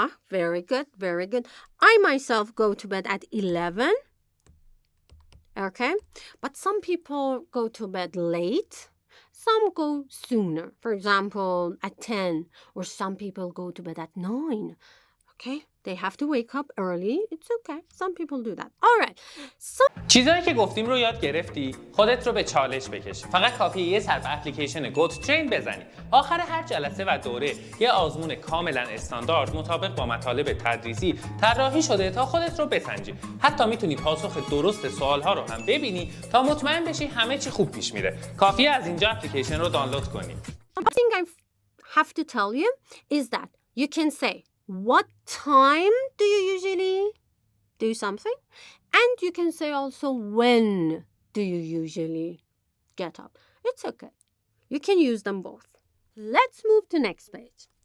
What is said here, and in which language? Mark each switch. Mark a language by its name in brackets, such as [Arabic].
[English] Very good, very good. I myself go to bed at 11. Okay? But some people go to bed late. Some go sooner, for example, at 10, or some people go to bed at 9. Okay? They have to wake up early. It's okay. Some people do that. All right. [Persian] چیزایی که گفتیم رو یاد گرفتی؟ خودت رو به چالش بکش. فقط کافیه یه سر به اپلیکیشن گوتوترین بزنی. آخر هر جلسه و دوره یه آزمون کاملا استاندارد مطابق با مطالب تدریسی طراحی شده تا خودت رو بسنجی. حتی میتونی پاسخ درست سوال‌ها رو هم ببینی تا مطمئن بشی همه چی خوب پیش میره. کافیه از اینجا اپلیکیشن رو دانلود کنی. [English] One thing I have to tell you is that you can say, what time do you usually do something? And you can say also, when do you usually get up? It's okay. You can use them both. Let's move to next page.